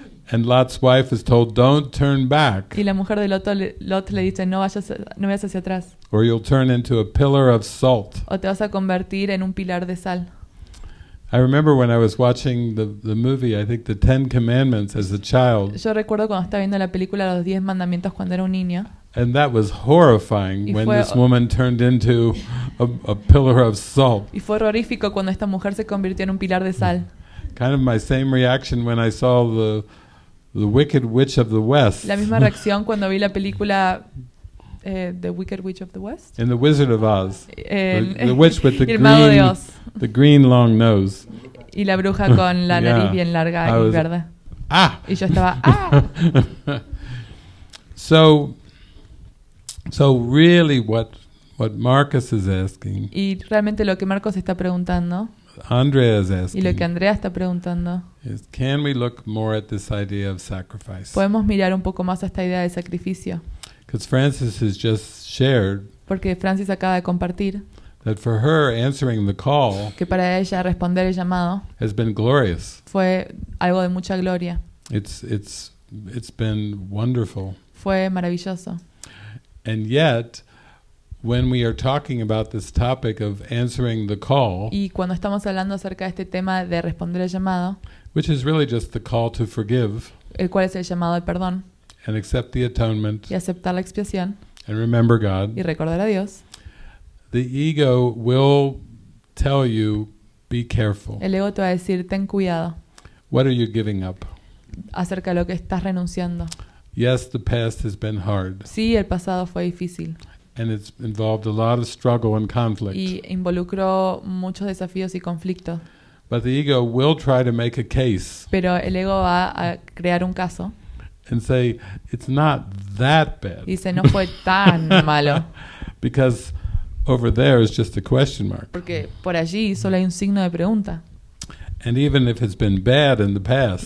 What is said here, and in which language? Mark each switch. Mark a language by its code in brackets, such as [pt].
[en] And Lot's wife is told, "Don't turn back, [es] Y la mujer de Lot le dice, no vayas hacia atrás, [en] or you'll turn into a pillar of salt." [es] o te vas a convertir en un pilar de sal. [en] I remember when I was watching the movie, I think the 10 Commandments as a child, [es] Yo recuerdo cuando estaba viendo la película Los 10 Mandamientos cuando era un niño. [en] and that was horrifying [es] Y [en] when [es] fue- [en] this woman turned into a pillar of salt. [es] Y fue horrorífico cuando esta mujer se convirtió en un pilar de sal. [en] Kind of my same reaction when I saw the Wicked Witch of the West [es] La misma reacción cuando vi la película The Wicked Witch of the West. [en] in The Wizard of Oz. [es] El, [en] The witch with the [es] el mago de [en] green, [es] Oz. [en] the green long nose. [es] Y la bruja con la [en] Yeah. [es] nariz bien larga [en] I [es] y [en] was- [es] verde. Ah! Y yo estaba, ¡ah! [en] So really what Marcus is asking, [es] Y realmente lo que Marcos está preguntando, [en] Andrea is [es] y lo [en] asking, [es] que Andrea está preguntando, [en] is can we look more at this idea of sacrifice? [es] podemos mirar un poco más a esta idea de sacrificio. [en] Because Francis has just shared [es] Porque Francis acaba de compartir [en] that for her, answering the call [es] que para ella responder el llamado [en] has been glorious. [es] fue algo de mucha gloria. [en] It's been wonderful. [es] Fue maravilloso. [en] And yet, when we are talking about this topic of answering the call, [es] Y cuando estamos hablando acerca de este tema de responder el llamado, [en] which is really just the call to forgive [es] el cual es el llamado al perdón [en] and accept the atonement [es] y aceptar la expiación [en] and remember God, [es] y recordar a Dios, [en] the ego will tell you, be careful. [es] el ego te va a decir, ten cuidado [en] What are you giving up? [es] acerca de lo que estás renunciando. [en] Yes, the past has been hard, [es] Sí, el pasado fue difícil [en] and it's involved a lot of struggle and conflict. [es] y involucró muchos desafíos y conflictos, [en] But the ego will try to make a case [es] pero el ego va a crear un caso [en] and say, it's not that bad. [es] y dice, no fue tan malo, [en] Because over there is just a question mark. [es] porque por allí solo hay un signo de pregunta. [en] And even if it's been bad in the past,